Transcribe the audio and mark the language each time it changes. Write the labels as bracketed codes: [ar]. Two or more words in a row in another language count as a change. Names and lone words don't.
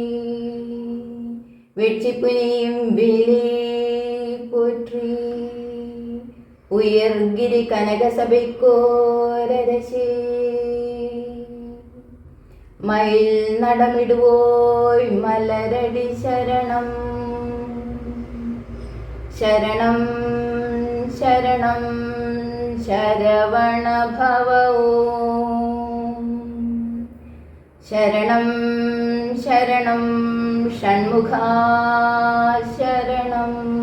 [ta] வெட்சிப்புனியும் வேலே போற்றி. உயர்கிரி கனக சபைக்கோரரசே. மயில் நடமிடுவோய் மலரடி சரணம். [ml] ശരണം ശരണം ശരവണ ഭവ. ശരണം ശരണം ഷൺമുഖാ ശരണം.